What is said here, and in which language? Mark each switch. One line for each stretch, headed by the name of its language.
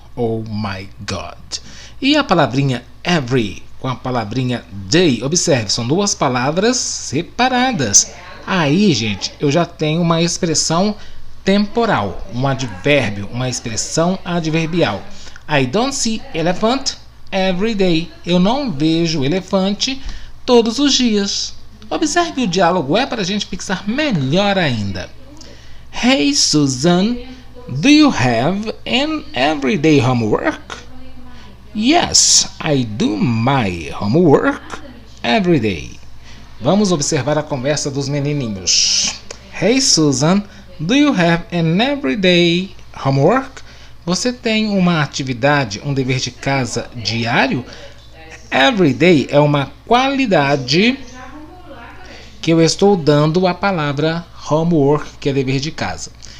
English: Oh my God!
Portuguese: E a palavrinha every com a palavrinha day, observe, são duas palavras separadas. Aí, gente, eu já tenho uma expressão temporal, um advérbio, uma expressão adverbial.
English: I don't see elephant every day.
Portuguese: Eu não vejo elefante todos os dias. Observe o diálogo, é para a gente fixar melhor ainda.
English: Hey Susan, do you have an everyday homework? Yes, I do my homework every day.
Portuguese: Vamos observar a conversa dos menininhos.
English: Hey Susan, do you have an everyday homework?
Portuguese: Você tem uma atividade, um dever de casa diário? Everyday é uma qualidade que eu estou dando à palavra homework, que é dever de casa.